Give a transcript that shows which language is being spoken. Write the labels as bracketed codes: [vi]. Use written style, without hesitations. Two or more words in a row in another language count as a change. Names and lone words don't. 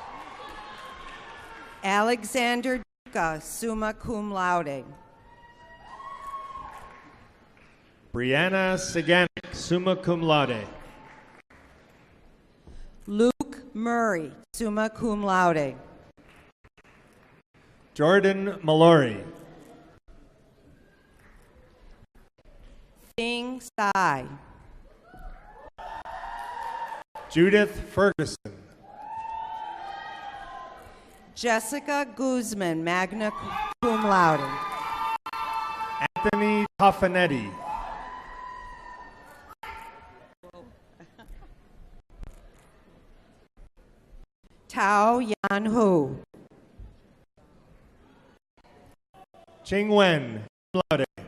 [en] Alexander Duca, [la] summa cum laude. [en] Brianna Saganek, [la] summa cum laude. [en] Luke Murray, [la] summa cum laude. [en] Jordan Mallory. Bing Sai. Judith Ferguson. Jessica Guzman, [la] magna cum laude. [en] Anthony Toffanetti. Tao Yan Hu. Ching Wen, [la] cum laude.